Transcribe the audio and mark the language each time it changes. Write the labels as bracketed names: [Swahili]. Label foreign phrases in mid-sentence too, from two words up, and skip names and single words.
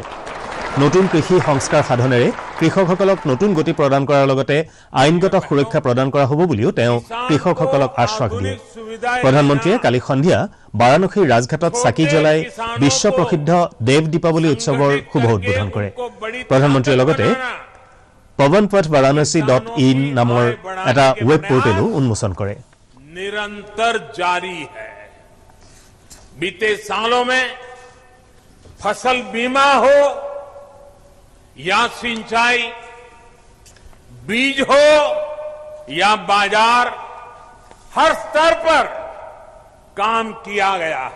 [Assamese] নতুন কৃষি সংস্কাৰ সাধনেৰে কৃষকসকলক নতুন গতি প্ৰদান কৰাৰ লগতে আইনগত সুৰক্ষা প্ৰদান কৰা হ'ব বুলিও তেওঁ কৃষকসকলক আশ্বাস দিয়ে। প্ৰধানমন্ত্ৰীয়ে কালি সন্ধিয়া বাৰাণসীৰ ৰাজঘাটত চাকি জ্বলাই বিশ্ব প্ৰসিদ্ধ দেৱ দীপাৱলী উৎসৱৰ শুভ উদ্বোধন কৰে। প্ৰধানমন্ত্ৰীয়ে লগতে pawanpathvaranasi.in নামৰ এটা [English] web portal [Assamese] উন্মোচন কৰে। [Hindi] निरंतर जारी है। बीते सालों में फसल बीमा हो या सिंचाई, बीज हो या बाजार, हर स्तर पर काम किया गया है।